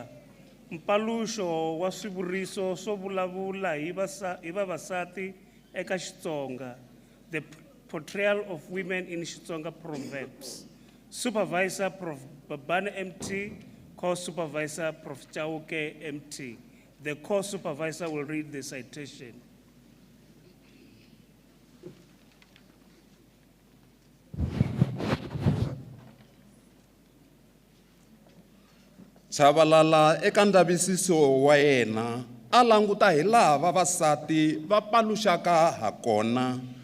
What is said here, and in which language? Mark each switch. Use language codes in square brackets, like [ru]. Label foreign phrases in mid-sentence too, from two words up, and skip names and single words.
[ts] Mpaluxo wa swivuriso swo vulavula hi vavasati eka Xitsonga. [en] The portrayal of women in Xitsonga proverbs. Supervisor Prof. Babane MT, co-supervisor Prof. Chauke MT. The co-supervisor will read the citation. [ts] Chabalala eka ndzavisiso wa yena a languta hi laha vavasati va paluxaka hakona.